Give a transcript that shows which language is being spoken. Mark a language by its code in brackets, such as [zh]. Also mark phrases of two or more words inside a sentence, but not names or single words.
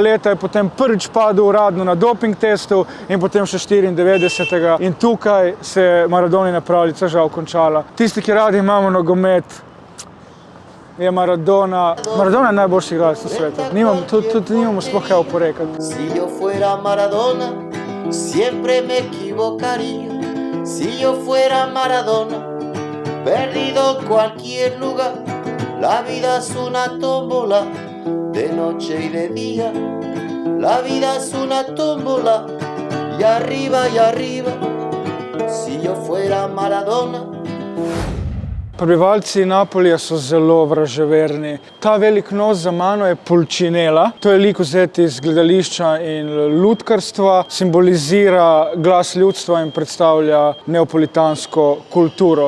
[sl] leta je potem prvič padel uradno na doping testu in potem še 94. In tukaj se je Maradonina pravljica žal končala. Tisti, ki radi imamo nogomet, je Maradona je najboljši igralec na svetu. Tudi nimamo sploh kaj oporekati. [es] Si yo fuera Maradona, siempre me equivocaría. Si yo fuera Maradona, perdido en cualquier lugar. La vida es una tómbola, de noche y de día. La vida es una tómbola, y arriba y arriba. Si yo fuera Maradona. [sl] Prebivalci Napolija so zelo vraževerni. Ta velik nos za mano je Pulcinella. To je lik vzet iz gledališča in lutkarstva, simbolizira glas ljudstva in predstavlja neapolitansko kulturo.